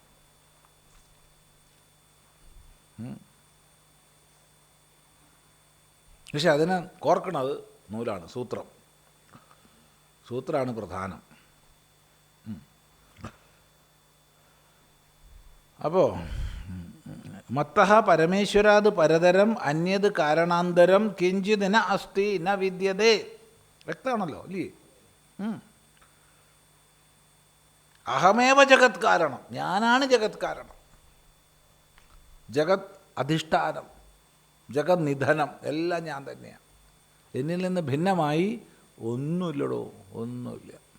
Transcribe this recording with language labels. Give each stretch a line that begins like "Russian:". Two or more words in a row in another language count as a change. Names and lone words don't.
Malayalam: പക്ഷെ അതിനെ കോർക്കണത് നൂലാണ്, സൂത്രം. സൂത്രമാണ് പ്രധാനം. അപ്പോൾ
Sanskrit: മത്തഃ പരമേശ്വരാത് പരതരം അന്യത് കാരണാന്തരം കിഞ്ചിത് ന അസ്തി ന വിദ്യതേ.
Malayalam: വ്യക്തമാണല്ലോ അല്ലേ?
Sanskrit: അഹമേവ ജഗത് കാരണം.
Malayalam: ഞാനാണ്
Sanskrit: ജഗത് കാരണം, ജഗത് അധിഷ്ഠാനം, ജഗത് നിധനം
Malayalam: എല്ലാം ഞാൻ തന്നെയാണ്. എന്നിൽ നിന്ന് ഭിന്നമായി ഒന്നുമില്ലടോ, ഒന്നുമില്ല.